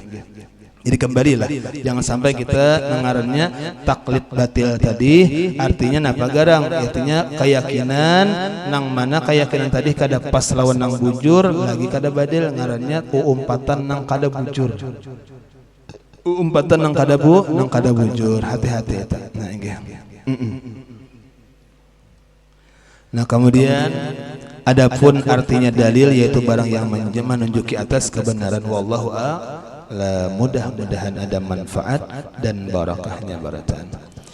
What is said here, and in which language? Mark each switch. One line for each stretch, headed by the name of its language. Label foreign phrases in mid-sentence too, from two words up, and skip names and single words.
Indonesian: Jadi kembalilah, jangan sampai kita ngarannya taklid batil tadi.
Banjar: Artinya napa garang? Artinya keyakinan nang mana keyakinan tadi kada pas lawan nang bujur, lagi kada badil ngarannya umpatan nang kada bujur. Umpatan nang kada bujur. Hati-hati eta. Nah inggih.
Indonesian: Nah kemudian adapun artinya dalil yaitu barang yang menunjuki atas kebenaran.
Arabic: والله أعلم.
Indonesian: Mudah-mudahan ada manfaat dan barakahnya baratan.